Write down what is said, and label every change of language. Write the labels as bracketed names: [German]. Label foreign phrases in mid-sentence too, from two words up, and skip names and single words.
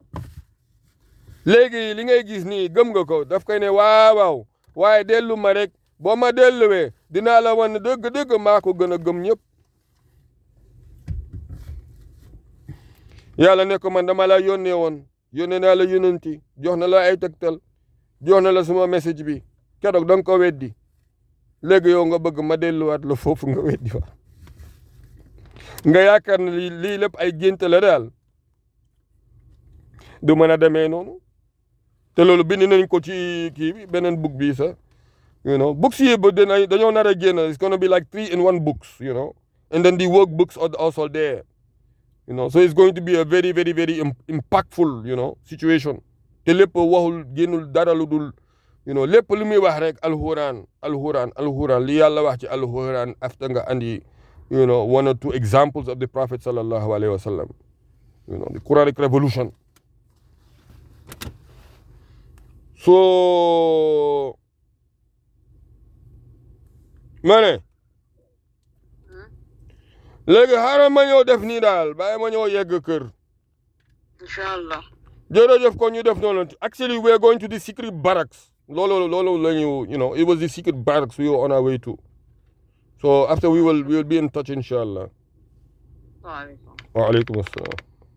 [Wolof] léegi li ngay gis nii gëm nga ko daf koy ne waaw waaye dellu ma rek boo ma delluwee dinaa la wan dëgg maa ko gën a gëm ñëpp yàlla ne ko man dama la yónnee woon yónnee naa la yónnanti jox na la ay tegtal jox na la suma message bi keroog da nga ko weddi léegi yow nga bëgg ma delluwaat la foofu nga weddi wa nga yaakaar ne lii lépp ay gént la daal du mën a demee noonu te loolu bind nañ ko ci kii bi beneen book bi sax books yi ba dañoo nar a génn [English] it's gonna be like 3-in-1 books and then the workbooks are also there so it's going to be a very very very impactful situation [Wolof] te lépp waxul génnul dara lu dul lépp lu muy wax rek alxuraan li yàlla wax ci alxuraan after nga andi [English] one or two examples of the Prophet [Arabic] صلى الله عليه وسلم [English] the Quranic revolution [Wolof] so ma ne léegi xaaral ma ñëw def nii daal bàyyi ma ñëw yegg kër inshallah jërëjëf ko ñu def noonu [English] actually we are going to the secret barracks [Wolof] loolu la ñu [English] it was the secret barracks we were on our way to so after we will be in touch inshallah [Arabic] وعليكم assalam